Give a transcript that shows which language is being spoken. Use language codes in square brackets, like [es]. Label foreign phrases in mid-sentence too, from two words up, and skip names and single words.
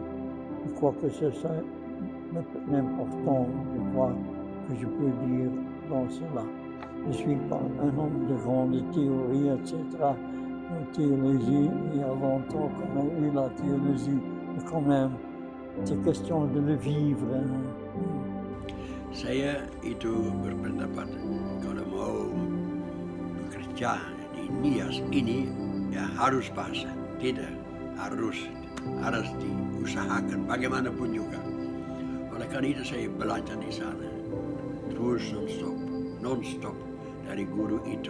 [fr] Je crois que c'est ça l'important, je crois, que je peux dire dans cela. Je ne suis pas un homme de grande théorie, etc. La théologie, il y a longtemps qu'on a eu la théologie, mais quand même, c'est question de le vivre. [id] Saya itu berpendapat kalau mau bekerja di Nias ini ya harus bahasa, tidak harus diusahakan bagaimanapun juga. Oleh karena itu saya belajar di sana terus non-stop dari guru itu.